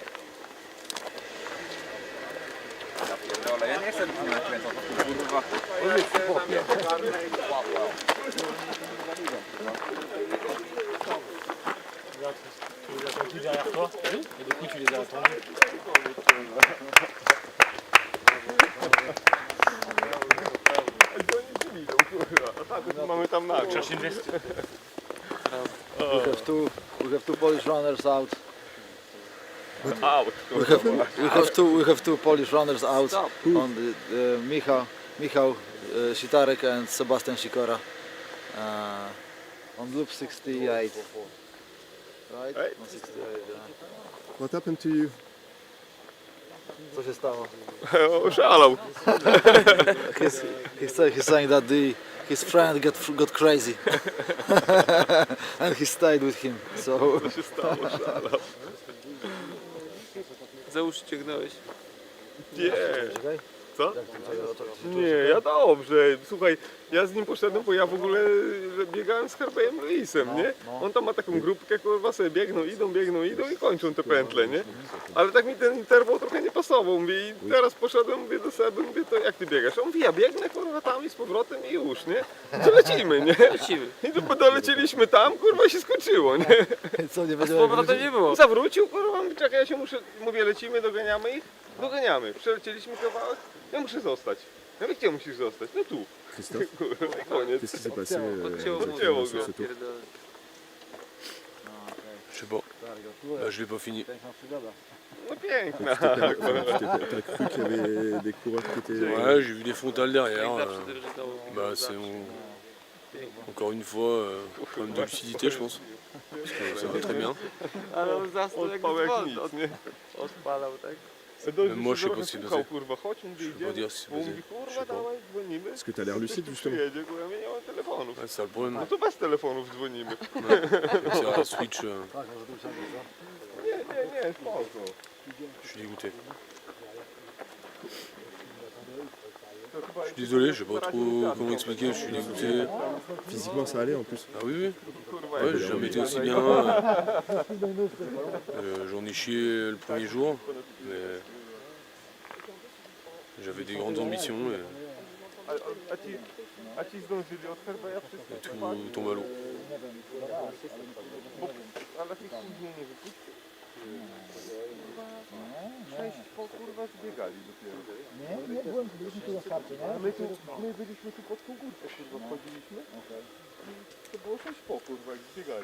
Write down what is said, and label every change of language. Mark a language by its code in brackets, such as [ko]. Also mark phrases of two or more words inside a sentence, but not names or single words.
[fr] Regarde, tu les as attendus derrière toi, et du coup tu les as attendus. Chercher une veste. [en] We have two Polish runners out. Out. We have two Polish runners out on the Michał Sitarek and Sebastian Sikora on loop 68. Right? On 68, yeah. What happened to you? [pl] Co się stało? Oszalał. [en] He's saying that his friend got crazy. And he stayed with him. So. [pl] Co się stało? Szalał. Za uszy ciągnąłeś. Nie. Co? Nie, ja dobrze. Słuchaj, ja z nim poszedłem, bo ja w ogóle biegałem z Harvey'em Lewisem, nie? On tam ma taką grupkę, kurwa sobie biegną, idą i kończą te pętle, nie? Ale tak mi ten interwał trochę nie pasował, mówię, i teraz poszedłem, mówię do Seby, mówię, to jak ty biegasz? On mówi, ja biegnę, kurwa, tam i z powrotem i już, nie? To lecimy, nie? Lecimy. I to dolecieliśmy tam, kurwa, i się skończyło, nie? Co, nie A z powrotem nie było. Zawrócił, kurwa, mówi, czekaj, ja się muszę, mówię, lecimy, doganiamy ich? Doganiamy, przelecieliśmy kawałek, ja muszę zostać. Ja mówię, gdzie musisz zostać? No tu. [fr] Christophe, qu'est-ce qui s'est passé sur ce tour? Je sais pas. Bah, je l'ai pas fini. [pl] No piękna. [fr] T'as cru qu'il y avait des coureurs qui étaient... Ouais, j'ai vu des frontales derrière. Bah, c'est encore une fois problème de lucidité, je pense. Parce que ça va très bien. [pl] Ale on zasnął jak dzwon. Odpalał, tak? [fr] Même moi, je sais pas ce qui s'est passé. [pl] Kurwa, chodź, mówi, [fr] Je peux pas dire ce qui s'est passé. Je sais pas. Parce que t'as l'air lucide, justement. [pl] Ja nie mam telefonów. [fr] Ouais, c'est ça le problème. [pl] No to bez telefonów dzwonimy. [fr] C'est un switch. [pl] Nie, spoko. [fr] Je suis dégoûté. Je suis désolé, je sais pas trop comment expliquer, je suis dégoûté. Physiquement, ça allait en plus. Ah oui, oui. Ouais, j'ai jamais été aussi bien. J'en ai chié le premier jour, mais j'avais des grandes ambitions et tout tombe à l'eau. [pl] Kurwa zbiegali dopiero. Nie, byliśmy tu na starcie, nie? My byliśmy tu pod tą górkę, kurwa, wchodziliśmy. To było 6 po, kurwa, jak zbiegali.